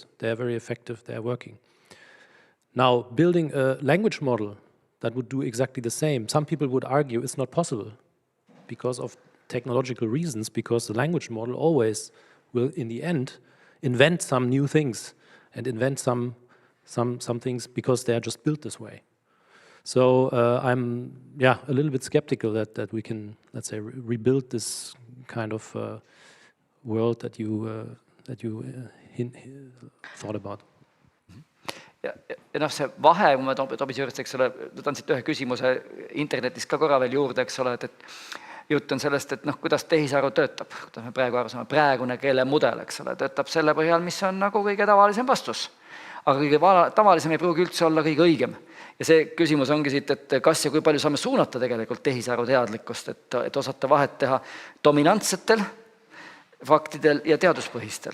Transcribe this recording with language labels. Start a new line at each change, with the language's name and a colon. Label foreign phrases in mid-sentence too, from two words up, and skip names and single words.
English: They are very effective, they are working. Now, building a language model that would do exactly the same, some people would argue it's not possible because of technological reasons, because the language model always will, in the end, invent some new things and invent some things because they are just built this way. So I'm a little bit skeptical that we can, let's say, rebuild this kind of world that you thought about.
Estonian: Ja see vahe, kui ma Tobise juurest, eks ole, võtan siit ühe küsimuse internetis ka korra veel juurde, eks ole, et jutt on sellest, et kuidas tehisaru töötab, kuidas me praegu aru saame, praegune keelemudel, eks ole, töötab selle põhjal, mis on nagu kõige tavalisem vastus. Aga kõige tavalisem ei pruugi üldse olla kõige õigem. Ja see küsimus ongi siit, et kas ja kui palju saame suunata tegelikult tehisaru teadlikkust, et osata vahet teha dominantsetel faktidel ja teaduspõhistel.